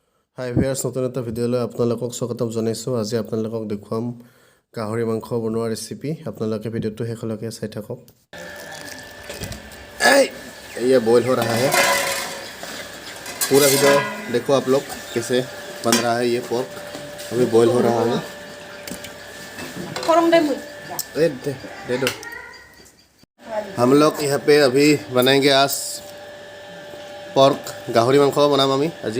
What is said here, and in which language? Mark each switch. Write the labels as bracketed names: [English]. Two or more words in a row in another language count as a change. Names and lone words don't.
[English] hi viewers, [Assamese] নতুন এটা ভিডিঅ'লৈ আপোনালোকক স্বাগতম জনাইছোঁ। আজি আপোনালোকক দেখুৱাম গাহৰি মাংস বনোৱা ৰেচিপি। আপোনালোকে ভিডিঅ'টো শেষলৈকে চাই থাকক। [Hindi] ये बॉयल हो रहा है, पूरा वीडियो देखो आप लोग कैसे बन रहा है। ये पोर्क अभी बॉयल हो रहा है। दे दो। हम लोग यहाँ पे अभी बनाएंगे आज पोर्क [Assamese] গাহৰি মাংস বনাম আমি আজি।